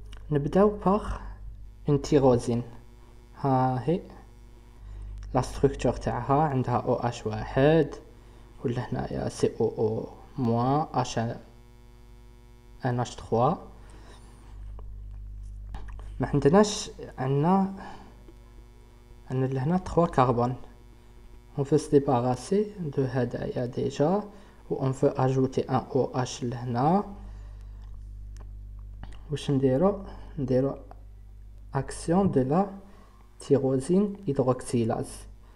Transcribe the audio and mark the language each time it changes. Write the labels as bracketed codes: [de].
[ar] نبداو [fr] par une tyrosine. [ar] ها هي la structure تاعها عندها OH واحد ولا هنايا COO moins NH3. ما عندناش عندنا لهنا 3 carbone. [fr] On veut se débarrasser de [ar] هدايا [fr] déjà, ou on veut ajouter un OH [ar] لهنا. واش نديرو [fr] action de la tyrosine hydroxylase.